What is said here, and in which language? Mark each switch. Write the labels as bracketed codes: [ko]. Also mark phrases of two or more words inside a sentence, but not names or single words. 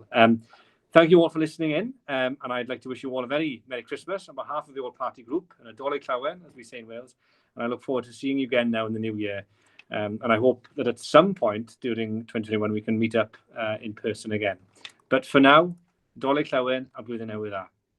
[en] Thank you all for listening in, and I'd like to wish you all a very Merry Christmas on behalf of the All-Party Group, and a [cy] Nadolig Llawen, [en] as we say in Wales, and I look forward to seeing you again now in the new year. And I hope that at some point during 2021 we can meet up in person again. But for now, [cy] Nadolig Llawen a blwyddyn newydd dda.